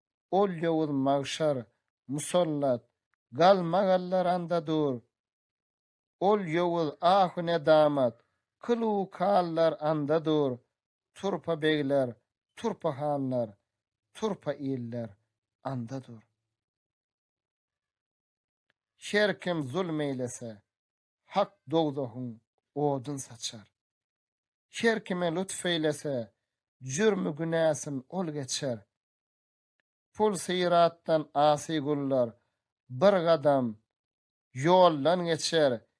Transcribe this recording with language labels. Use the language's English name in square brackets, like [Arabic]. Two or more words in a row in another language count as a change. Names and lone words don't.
[Turkmen] Ol ýowul magşar, musallat, galmagallar anda dur. Ol ýowul ahu nedamat, kylu kallar anda dur. Turpa beýler, turpa hanlar, turpa iller anda dur. Her kim zulm eýlese, hak dogdahyň odun saçar. Her kime lütf eýlese, jürmü günäsin ol geçer. Pul syratdan asy gullar, bir gadam ýoldan geçer.